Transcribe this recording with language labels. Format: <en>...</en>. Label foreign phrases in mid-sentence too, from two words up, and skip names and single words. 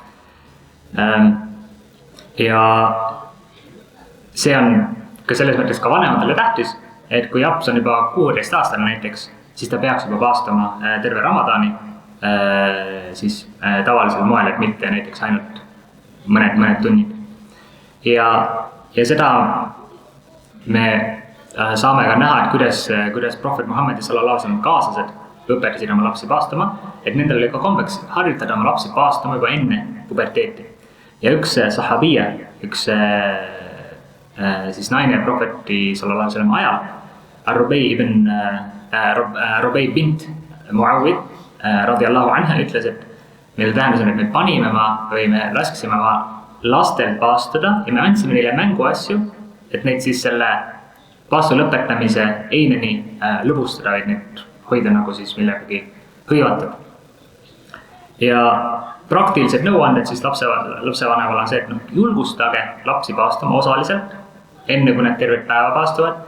<et>Ja see on ka selles mõttes ka vanematele tähtis, et kui laps on juba 16-aastane näiteks, siis ta peaks juba paastama terve Ramadani siis tavalisel moel, et mitte näiteks ainult mõned tunnid. Ja seda me saame ka näha, et kuidas prohvet Muhammedi</et> <ar>صلى الله عليه وسلم</ar> <et>kaaslased õpetasid oma lapsi paastama, et nendel oli ka kombeks harjutada oma lapsi paastama juba enne puberteeti. Ja üks sahabija, üks siis naine prohveti</et> <ar>صلى الله عليه وسلم</ar> <et>ajal, Rubei bint Muawid</et> <ar>رضي الله عنها</ar> <et>ütles, et mille tähendas on, et me panime või me laskisime lastel paastuda ja me andsime neile mänguasju, et neid siis selle paastu lõpetamise eineni lõbustada, vaid neid hoida nagu siis millegagi hõivatud. Ja praktilised nõuanded siis lapsevanemale on see, et julgustage lapsi paastama osaliselt, enne kui nad tervet päeva paastuvad.</et>